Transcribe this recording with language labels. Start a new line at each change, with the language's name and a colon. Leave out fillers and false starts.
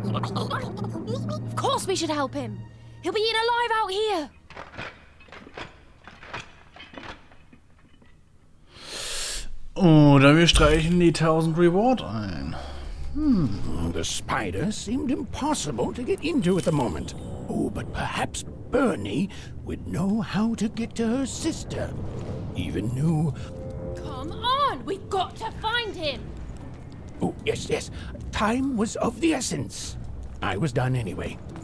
English: Of course we should help him! He'll be eaten alive out here!
German: Oder wir streichen die 1000 Reward ein.
English: The spider seemed impossible to get into at the moment. Oh, but perhaps Bernie would know how to get to her sister. Even knew... Come on! We've got to find him! Oh, yes. Time was of the essence. I was done anyway.